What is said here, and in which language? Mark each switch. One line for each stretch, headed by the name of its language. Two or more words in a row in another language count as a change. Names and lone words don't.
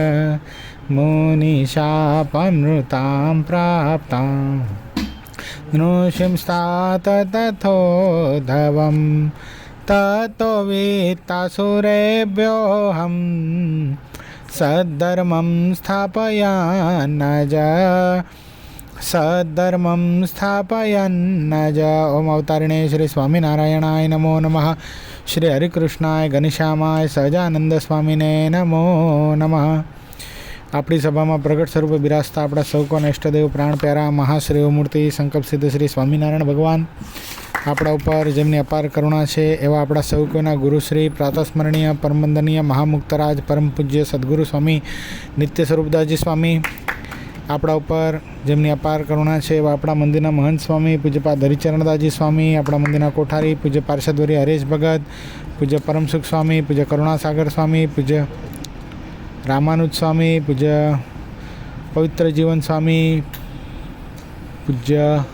Sanskrit: मुनिशापमृतां प्राप्तां नृसिंस्तात तथोद्धवं ततो वित्तासुरेभ्योऽहं सद्धर्मं स्थापयन्न ज। ओम अवतारिणे श्री स्वामिनारायणाय नमो नमः। श्री हरिकृष्णाय घनश्यामाय
Gujarati: સહજાનંદ સ્વામીને નમો નમઃ। આપણી સભામાં પ્રગટ સ્વરૂપે બિરાજતા આપણા સૌ કોના ઇષ્ટદેવ પ્રાણ પ્યારા મહાશ્રેય મૂર્તિ સંકલ્પ સિદ્ધ શ્રી સ્વામિનારાયણ ભગવાન આપણા ઉપર જેમની અપાર કરુણા છે એવા આપણા સૌ કોઈના ગુરુશ્રી પ્રાતસ્મરણીય પરમવંદનીય મહામુક્તરાજ પરમ પૂજ્ય સદગુરુ સ્વામી નિત્ય સ્વરૂપદાસજી સ્વામી આપણા ઉપર જેમની અપાર કરુણા છે એવા આપણા મંદિરના મહંત સ્વામી પૂજ્યપાદ હરિચરણદાસજી સ્વામી, આપણા મંદિરના કોઠારી પૂજ્ય પાર્ષદવરી હરેશ ભગત, પૂજ્ય પરમસુખ સ્વામી, પૂજ્ય કરુણાસાગર સ્વામી, પૂજ્ય રામાનુજ સ્વામી, પૂજ્ય પવિત્ર જીવન સ્વામી, પૂજ્ય